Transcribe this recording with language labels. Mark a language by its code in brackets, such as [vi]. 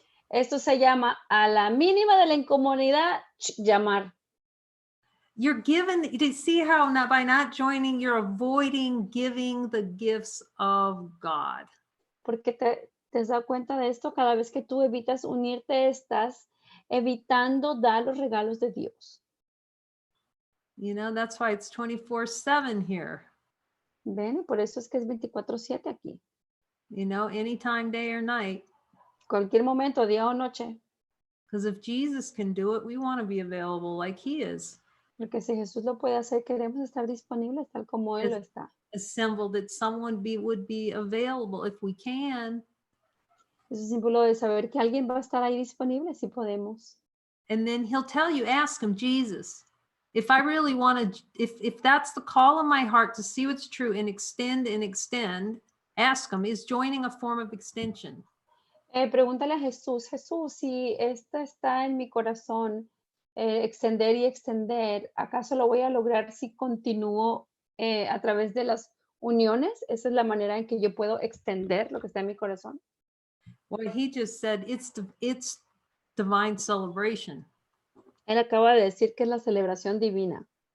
[es] Esto se llama a la mínima de la incomodidad, llamar. [en] You're given, you see how not, by not joining, you're avoiding giving the gifts of God. [es] Porque te has dado cuenta de esto, cada vez que tú evitas unirte, estás evitando dar los regalos de Dios. [en] You know, that's why it's 24/7 here. [es] ¿Ven? Por eso es que es 24/7 aquí. [en] You know, anytime, day or night. [es] Cualquier momento, día o noche. [en] Because if Jesus can do it, we want to be available like he is. [es] Porque si Jesús lo puede hacer, queremos estar disponibles tal como Él lo está. [en] Assembled that someone would be available if we can. [es] Es un símbolo de saber que alguien va a estar ahí disponible si podemos. [en] And then he'll tell you, ask him, Jesus, if I really want to, if that's the call in my heart to see what's true and extend, ask him, is joining a form of extension? [es] Pregúntale a Jesús, Jesús, si esta está en mi corazón, extender y extender, ¿acaso lo voy a lograr si continúo a través de las uniones? Esa es la manera en que yo puedo extender lo que está en mi corazón. [en] Well, he just said it's divine celebration. [es] Él acaba de decir que es la celebración divina.